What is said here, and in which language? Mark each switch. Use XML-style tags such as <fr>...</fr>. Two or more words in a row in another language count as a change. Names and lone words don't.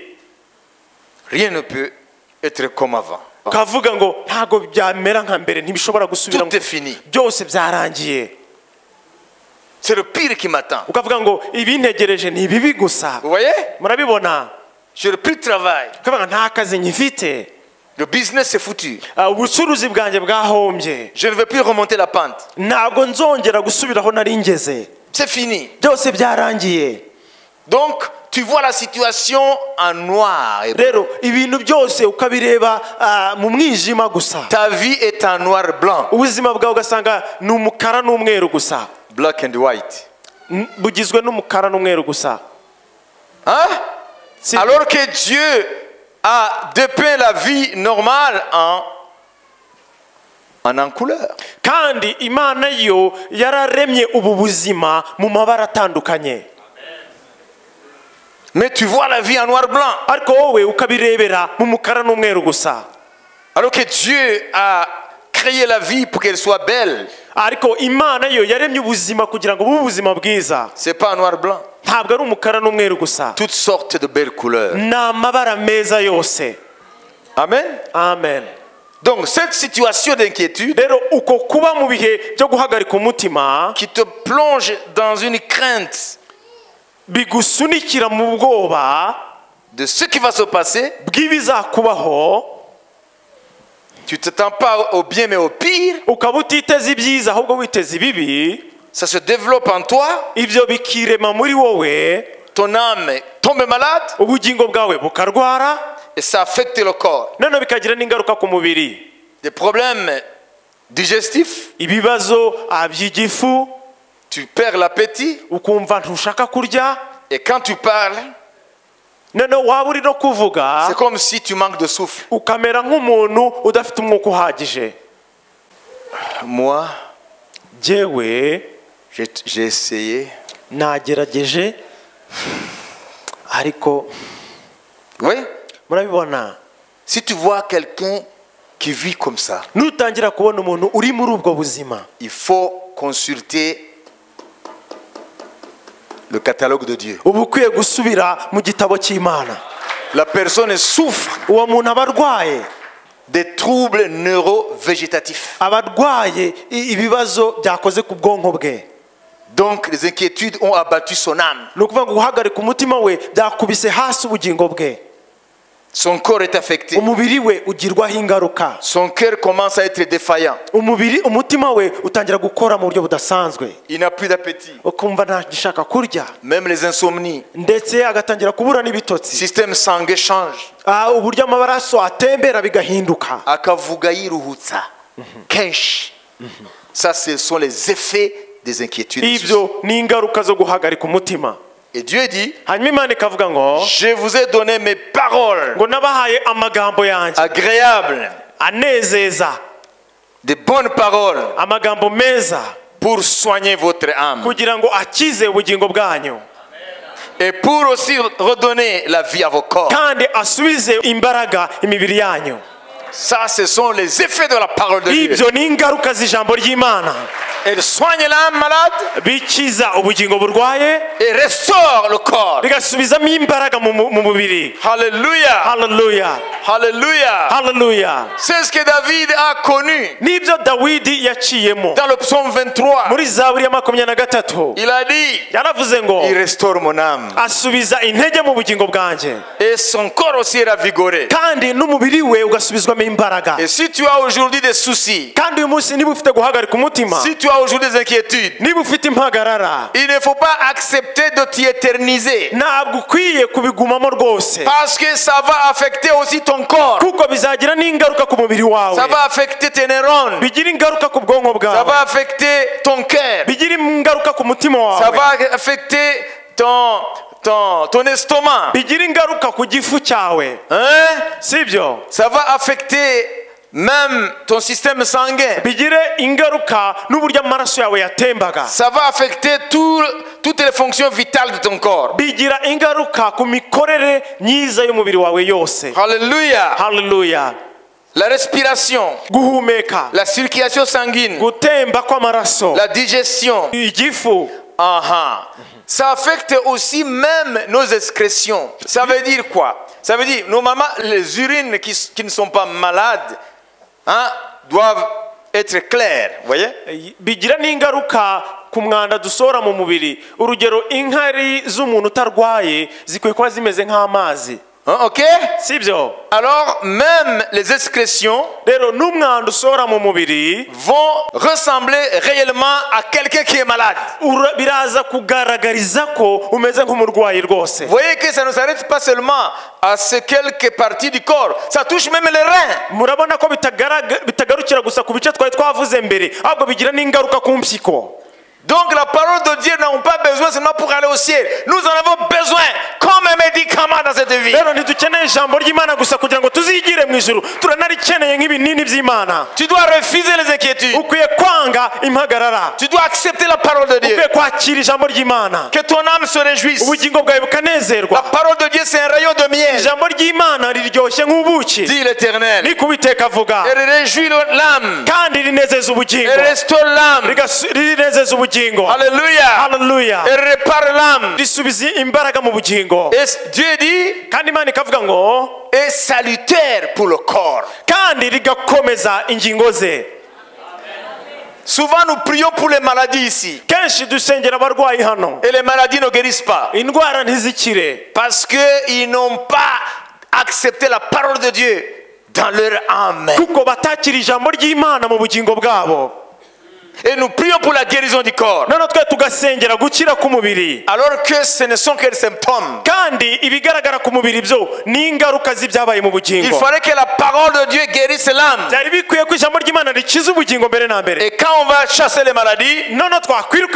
<fr>Rien ne peut être comme avant.</fr> <rw>ukavuga ngo ntabwo byamera nka mbere, ntibishobora gusubira.</rw> <fr>Tout est fini.</fr> <rw>byose byarangiye.</rw> <fr>C'est le pire qui m'attend.</fr> <rw>ukavuga ngo ibintegereje ni ibibi gusa.</rw> <fr>Vous voyez?</fr> <rw>murabibona?</rw> <fr>J'ai plus de travail.</fr> <rw>ukavuga nta kazi nyifite,</rw> <fr>Le business est foutu.</fr> <rw>ubucuruzi bwanjye bwahombye,</rw> <fr>Je ne vais plus remonter la pente.</fr> <rw>ntabwo nzongera gusubira aho nari ngeze,</rw> <fr>C'est fini.</fr> <rw>byose byarangiye.</rw> <fr>Donc, tu vois la situation en noir.</fr> <rw>rero ibintu byose ukabireba mu mwijima gusa.</rw> <fr>Ta vie est en noir-blanc.</fr> <rw>ubuzima bwawe ugasanga ni umukara n'umweru gusa.</rw> <en>Black and white.</en> <rw>bugizwe n'umukara n'umweru gusa.</rw> <fr>Hein? Alors que Dieu a dépeint la vie normale en couleur.</fr> <rw>kandi Imana yo yararemye ubu buzima mu mabara atandukanye.</rw> <fr>Mais tu vois la vie en noir-blanc.</fr> <rw>ariko wowe ukabirebera mu mukara n'umweru gusa.</rw> <fr>Alors que Dieu a créé la vie pour qu'elle soit belle.</fr> <rw>ariko Imana yo yaremye ubuzima kugira ngo bube ubuzima bwiza.</rw> <fr>C'est pas en noir-blanc.</fr> <rw>ntabwo ari umukara n'umweru gusa,</rw> <fr>Toutes sortes de belles couleurs.</fr> <rw>ni amabara meza yose.</rw> <fr>Amen.</fr> <rw>amen.</rw> <fr>Donc cette situation d'inquiétude</fr> <rw>rero uko kuba mu bihe byo guhagarika umutima</rw> <fr>qui te plonge dans une crainte</fr> <rw>bigusunikira mu bwoba</rw> <fr>de ce qui va se passer,</fr> <rw>bw'ibizakubaho,</rw> <fr>tu ne t'attends pas au bien mais au pire,</fr> <rw>ukaba utiteze ibyiza ahubwo witeze ibibi,</rw> <fr>ça se développe en toi,</fr> <rw>ibyo bikirema muri wowe,</rw> <fr>ton âme tombe malade</fr> <rw>ubugingo bwawe bukarwara,</rw> <fr>Et ça affecte le corps.</fr> <rw>noneho bikagira n'ingaruka ku mubiri.</rw> <fr>Des problèmes digestifs.</fr> <rw>Ibibazo by'igifu,</rw> <fr>Tu perds l'appétit.</fr> <rw>ukumva ntushaka kurya,</rw> <fr>Et quand tu parles,</fr> <rw>noneho waba uri no kuvuga</rw> <fr>c'est comme si tu manques de souffle.</fr> <rw>ukamera nk'umuntu udafite umwuka uhagije.</rw> <fr>Moi,</fr> <rw>Jyewe</rw> <fr>j'ai essayé.</fr> <rw>nagerageje ariko</rw> <fr>Oui.</fr> <rw>murabibona,</rw> <fr>Si tu vois quelqu'un qui vit comme ça,</fr> <rw>nutangira kubona umuntu uri muri ubwo buzima,</rw> <fr>il faut consulter le catalogue de Dieu.</fr> <rw>uba ukwiye gusubira mu gitabo cy'Imana.</rw> <fr>La personne souffre</fr> <rw>Uwo muntu aba arwaye,</rw> <fr>des troubles neurovégétatifs.</fr> <rw>aba arwaye ibibazo byakoze ku bwonko bwe.</rw> <fr>Donc les inquiétudes ont abattu son âme.</fr> <rw>Ni ukuvuga ngo guhagarika umutima we byakubise hasi ubugingo bwe.</rw> <fr>Son corps est affecté.</fr> <rw>Umubiri we ugirwaho ingaruka.</rw> <fr>Son cœur commence à être défaillant.</fr> <rw>Umutima we utangira gukora mu buryo budasanzwe,</rw> <fr>Il n'a plus d'appétit.</fr> <rw>ukumva ntagishaka kurya,</rw> <fr>Même les insomnies.</fr> <rw>ndetse agatangira kubura n'ibitotsi.</rw> <fr>Système sanguin change.</fr> <rw>Uburyo amaraso atembera bigahinduka. Akavuga yiruhutsa. Kenshi.</rw> <fr>Ça, ce sont les effets des inquiétudes.</fr> <rw>Ibyo ni ingaruka zo guhagarika umutima.</rw> <fr>Et Dieu dit,</fr> <rw>Hanyuma Imana ikavuga ngo</rw> <fr>je vous ai donné mes paroles</fr> <rw>ngo nabahaye amagambo yanjye</rw> <fr>agréables,</fr> <rw>anezeza,</rw> <fr>de bonnes paroles</fr> <rw>amagambo meza,</rw> <fr>pour soigner votre âme.</fr> <rw>kugira ngo akize ubugingo bwanyu</rw> <fr>Et pour aussi redonner la vie à vos corps.</fr> <rw>kandi asubize imbaraga imibiri yanyu.</rw> <fr>Ça, ce sont les effets de la parole de Dieu.</fr> <rw>Ibyo ni ingaruka z'ijambo ry'Imana.</rw> <fr>Elle soigne l'âme malade</fr> <rw>Bikiza ubugingo burwaye,</rw> <fr>et restaure le corps.</fr> <rw>bigasubizamo imbaraga mu mubiri.</rw> <fr>Alléluia.</fr> <rw>Haleluya,</rw> <fr>Alléluia.</fr> <rw>haleluya.</rw> <fr>C'est ce que David a connu</fr> <rw>Nibyo Dawidi yaciyemo</rw> <fr>dans le psaume 23.</fr> <rw>muri Zaburi ya 23.</rw> <fr>Il a dit,</fr> <rw>Yaravuze ngo</rw> <fr>il restaure mon âme.</fr> <rw>asubiza intege mu bugingo bwanjye,</rw> <fr>Et son corps aussi est ravigoré.</fr> <rw>kandi n'umubiri we ugasubizwamo imbaraga.</rw> <fr>Et si tu as aujourd'hui des soucis,</fr> <rw>Kandi uyu munsi niba ufite guhagarika umutima,</rw> <fr>si tu as aujourd'hui des inquiétudes,</fr> <rw>niba ufite impagarara,</rw> <fr>il ne faut pas accepter de t'y éterniser.</fr> <rw>ntabwo ukwiye kubigumamo rwose,</rw> <fr>Parce que ça va affecter aussi ton corps.</fr> <rw>kuko bizagira n'ingaruka ku mubiri wawe,</rw> <fr>Ça va affecter tes neurones.</fr> <rw>bigira ingaruka ku bwonko</rw> <fr>Ça</fr> <rw>bwawe,</rw> <fr>va affecter ton cœur.</fr> <rw>bigira ingaruka ku mutima</rw> <fr>Ça</fr> <rw>wawe,</rw> <fr>va affecter ton estomac.</fr> <rw>bigira ingaruka ku gifu cyawe,</rw> <fr>Hein?</fr> <rw>sibyo?</rw> <fr>Ça va affecter même ton système sanguin.</fr> <rw>Bigire ingaruka n'uburyo amaraso yawe yatembaga,</rw> <fr>Ça va affecter toutes les fonctions vitales de ton corps.</fr> <rw>bigira ingaruka ku mikorere myiza y'umubiri wawe yose.</rw> <fr>Alléluia.</fr> <rw>Haleluya.</rw> <fr>La respiration,</fr> <rw>Guhumeka,</rw> <fr>la circulation sanguine,</fr> <rw>gutemba kw'amaraso,</rw> <fr>la digestion.</fr> <rw>igifu, Aha.</rw> <fr>Ça affecte aussi même nos excrétions. Ça veut dire quoi? Ça veut dire, normalement, les urines qui ne sont pas malades, hein, doivent être claires. Vous voyez?</fr> <rw>bigira n'ingaruka ku mwanda dusohora mu mubiri. Urugero, inkari z'umuntu utarwaye zikwiye kuba zimeze nk'amazi,</rw> <fr>Hein, ok?</fr> <rw>sibyo?</rw> <fr>Alors, même les excrétions</fr> <rw>Rero n'umwanda usohora mu mubiri</rw> <fr>vont ressembler réellement à quelqu'un qui est malade.</fr> <rw>biraza kugaragariza ko umeze nk'umurwayi rwose.</rw> <fr>Vous voyez que ça ne s'arrête pas seulement à ces quelques parties du corps, ça touche même les reins.</fr> <rw>Murabona ko bitagarukira gusa ku bice twari twavuze mbere, ahubwo bigira n'ingaruka ku mpyiko.</rw> <fr>Donc la parole de Dieu n'a pas besoin seulement pour aller au ciel. Nous en avons besoin comme un médicament dans cette vie.</fr> <rw>Rero ntidukeneye ijambo ry'Imana gusa kugira ngo tuzigire mu ijuru, turanarikeneye nk'ibinini by'Imana.</rw> <fr>Tu dois refuser les inquiétudes.</fr> <rw>Ukwiye kwanga impagarara,</rw> <fr>Tu dois accepter la parole de Dieu.</fr> <rw>ukwiye kwakira ijambo ry'Imana,</rw> <fr>Que ton âme se réjouisse.</fr> <rw>ubugingo bwawe</rw> <fr>La</fr> <rw>bukanezerwa.</rw> <fr>parole de Dieu, c'est un rayon de miel.</fr> <rw>Ijambo ry'Imana riryoshye nk'ubuki,</rw> <fr>Dit l'Éternel.</fr> <rw>ni Uwiteka avuga,</rw> <fr>Elle réjouit l'âme.</fr> <rw>kandi rinezeza ubugingo,</rw> <fr>Elle restaure l'âme.</fr> <rw>rinezeza ubugingo.</rw> <fr>Alléluia.</fr> <rw>Haleluya.</rw> <fr>Elle répare l'âme.</fr> <rw>Risubiza imbaraga mu bugingo,</rw> <fr>Et Dieu dit,</fr> <rw>kandi Imana ikavuga ngo</rw> <fr>est salutaire pour le corps.</fr> <rw>kandi rigakomeza ingingo ze.</rw> <fr>Souvent, nous prions pour les maladies ici.</fr> <rw>Kenshi dusengera abarwayi hano,</rw> <fr>Et les maladies ne guérissent pas.</fr> <rw>indwara ntizikire,</rw> <fr>Parce qu'ils n'ont pas accepté la parole de Dieu dans leur âme.</fr> <rw>kuko batakira ijambo ry'Imana mu bugingo bwabo.</rw> <fr>Et nous prions pour la guérison du corps.</fr> <rw>none twe tugasengera gukira k'umubiri,</rw> <fr>Alors que ce ne sont que des symptômes.</fr> <rw>kandi ibigaragara ku mubiri byo ni ingaruka z'ibyabaye mu</rw> <fr>Il</fr> <rw>bugingo.</rw> <fr>fallait que la parole de Dieu guérisse l'âme.</fr> <rw>byari bikwiye ko ijambo ry'Imana rikiza ubugingo mbere na mbere.</rw> <fr>Et quand on va chasser les maladies,</fr> <rw>none twakwirukana</rw>